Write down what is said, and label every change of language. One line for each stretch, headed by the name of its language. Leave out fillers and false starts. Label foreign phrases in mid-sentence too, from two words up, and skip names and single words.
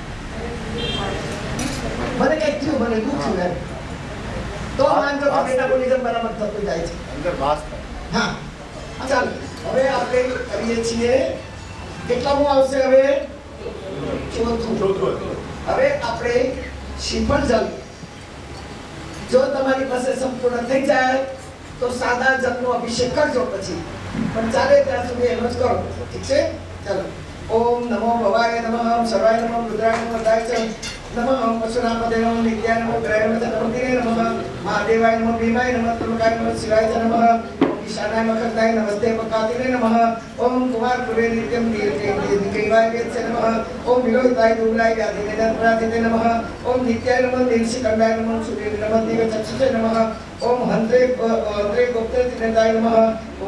Gujarati: મને કંઈક થયું મને દુખ્યું એમ તો માનજો કે મેટાબોલિઝમ બરાબર થતું જાય છે અંદર વાસ હા ચાલો હવે આપણે કરીએ છીએ કેટલામું આવશે હવે ચોથું હવે આપણે શ્રીફળ જલ જો તમારી પાસે સંપૂર્ણ થઈ જાય તો સાદા જલનો અભિષેક કરજો પછી પણ ચાલે ત્યાં સુધી એમ જ કરો ઠીક છે ચાલો
Sanskrit: ओम नमो भवाय नमः ओम सर्वाय नमः रुद्राय नमः दाय च नमः ओम पशुनामपते नमः नित्याय नमः ग्रहाय नमः चक्रवर्तीने नमः महादेवाय नमः भीमाय नमः त्र्यंबकाय नमः शिवाय च नमः ओम ईशानाय नमः खगनाय नमस्ते वकातिने नमः ओम कुमार गुरुवे नित्यं नीलगिरिवाय वेदसे नमः ओम विलोहिताय दुर्गाय व्याधिने नपराजिते नमः ओम नित्याय नमः नीलकंठिकाय नमः सूर्य नमः दिव्य चक्षुषे नमः ओम हंत्रे गोप्त्रे त्रिनेत्राय नमः ओम